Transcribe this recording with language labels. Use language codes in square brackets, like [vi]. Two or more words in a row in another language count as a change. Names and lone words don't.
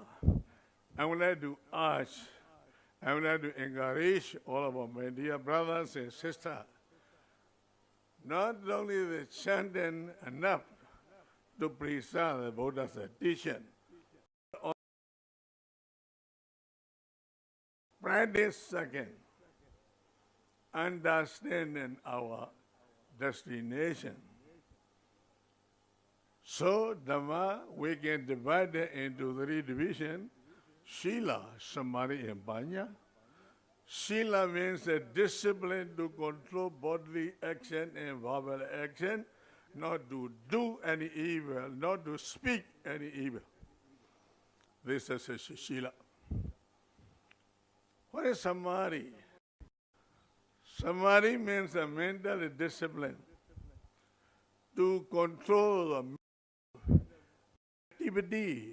[en] I would like to ask, I would like to encourage all of our my dear brothers and sisters, not only the chanting enough to preserve the Buddha's teaching, practice second, understanding our destination. So, Dhamma, we can divide it into three divisions: [pi] Sila, Samadhi, and Panya. [en] Sila means a discipline to control bodily action and verbal action, not to do any evil, not to speak any evil. This is a Sila. What is Samadhi? Samadhi means a mental discipline to control the activity.